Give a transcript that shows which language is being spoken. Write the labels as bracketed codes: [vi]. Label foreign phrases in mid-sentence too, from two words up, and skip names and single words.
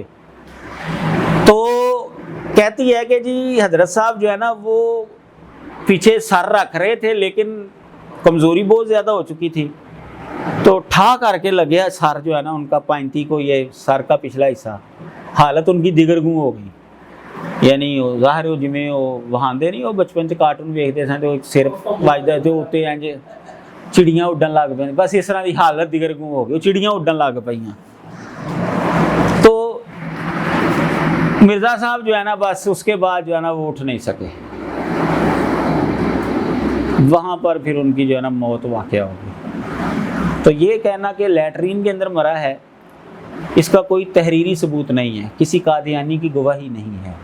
[ur] تو کہتی ہے کہ جی حضرت صاحب جو ہے نا وہ پیچھے سر رکھ رہے تھے لیکن کمزوری بہت زیادہ ہو چکی تھی, تو ٹھا کر کے لگیا سر جو ہے نا ان کا پائنتی کو, یہ سر کا پچھلا حصہ, حالت ان کی دیگرگوں ہو گئی. [pa] یعنی ظاہر ہو جویں وہاں دے نہیں وہ بچپن چ کارٹون ویکھدے سن تو سر وجدا تے اوتے انج چڑیاں اڈن لگ پئیں, بس اس طرح دی حالت دیگرگوں ہو گئی, چڑیاں اڈن لگ پئیاں. [ur] تو مرزا صاحب جو ہے نا بس اس کے بعد جو ہے نا وہ اٹھ نہیں سکے. وہاں پر پھر ان کی جو ہے نا موت واقع ہو گئی. تو یہ کہنا کہ لیٹرین کے اندر مرا ہے اس کا کوئی تحریری ثبوت نہیں ہے, کسی قادیانی کی گواہی نہیں ہے.